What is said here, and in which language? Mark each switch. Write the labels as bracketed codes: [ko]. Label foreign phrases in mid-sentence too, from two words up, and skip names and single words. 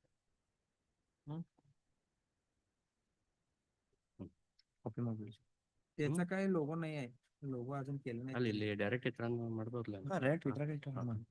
[kn] Copy ಮಾಡ್ಬಿಡಿ. [mr] त्याचा काय लोगो नाही आहे, लोगो अजून केलं [kn] ಅಲ್ಲಿ [mr] नाही. [kn] ಇಲ್ಲಿ ಡೈರೆಕ್ಟ್ ಇತ್ರ ಮಾಡ್ಬೋದ್ಲ ರೇಟ್ ಇಟ್ರಾಗ